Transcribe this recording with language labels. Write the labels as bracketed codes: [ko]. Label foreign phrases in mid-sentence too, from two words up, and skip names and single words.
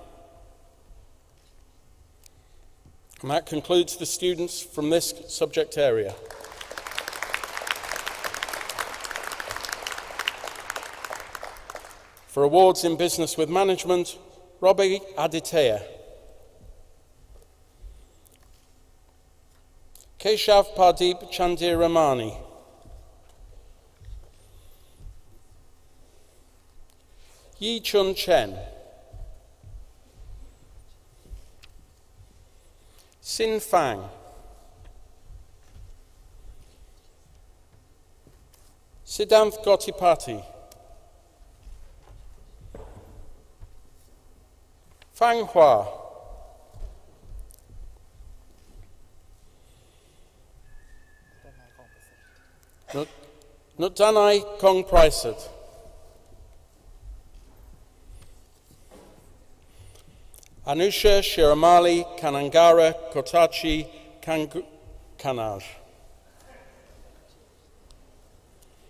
[en] And that concludes the students from this subject area. For awards in business with management, Robbie Aditya. Keshav Pardeep Chandiramani. Yi Chun Chen. Sin Fang. Siddhanth Gottipati. Fang Hua. Nutdanai Kong Pricet. Anusha Shiramali Kanangara Kotachi Kanaj.